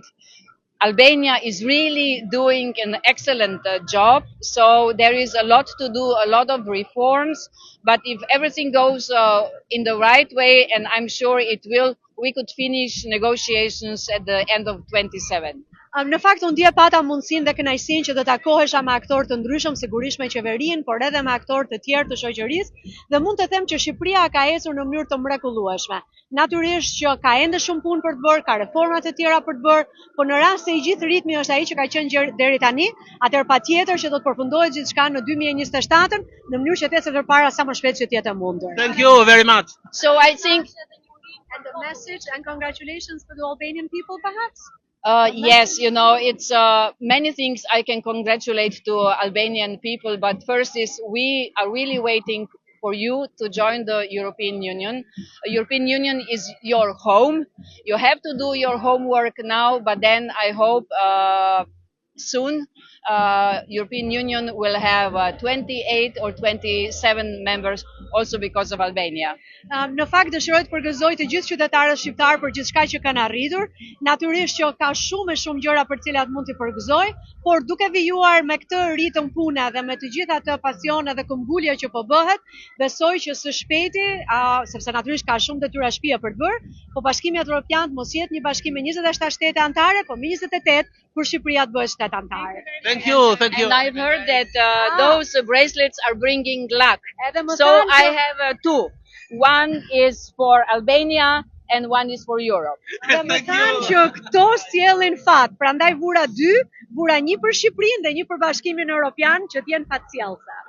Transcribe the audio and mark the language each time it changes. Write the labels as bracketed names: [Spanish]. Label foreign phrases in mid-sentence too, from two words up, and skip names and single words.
[English] Albania is really doing an excellent job. So there is a lot to do, a lot of reforms. But if everything goes in the right way, and I'm sure it will, we could finish negotiations at the end of 27. [Albanian] Në fakt unë dje pata mundësinë dhe kënaqësinë që të takohesha me aktorë të ndryshëm, sigurisht me qeverinë, por edhe me aktorë të tjerë të shoqërisë, dhe mund të them që Shqipëria ka ecur në mënyrë të mrekullueshme. Natyrisht që ka ende shumë punë për të bërë, ka reforma të tjera për të bërë, por në rast se i gjithë ritmi është ai që ka qenë deri tani, atëherë patjetër që do të përfundohet gjithçka në 2027 në mënyrë që të ecë përpara sa më shpejt që të jetë e mundur. [English] Thank you very much. So I think And a message and congratulations for the Albanian people, perhaps? Yes, it's many things I can congratulate to Albanian people, but first is we are really waiting for you to join the European Union. The European Union is your home. You have to do your homework now, but then I hope soon European Union will have 28 or 27 members also because of Albania. [Albanian] Në fakt dëshiroj të përgëzoj të gjithë qytetarët shqiptar për gjithçka që kanë arritur. Natyrisht që ka shumë e shumë gjëra për të cilat mund t'i përgëzoj, por duke vijuar me këtë ritëm pune dhe me të gjitha ato pasione dhe këmbgulje që po bëhet, besoj që së shpejti, sepse natyrisht ka shumë detyra shtëpie për të bërë, po Bashkimi Evropian mos jetë një bashkim me 27 shtete anëtare, por me 28 kur Shqipëria të bëhet shtet anëtare. [English] Thank you. And I've heard that those bracelets are bringing luck. So I have two. One is for Albania and one is for Europe. [Albanian] Dhe më thanë që këto sjellin fat, prandaj vura dy, vura një për Shqipërinë dhe një për Bashkimin Evropian që t'jenë fatësjellse.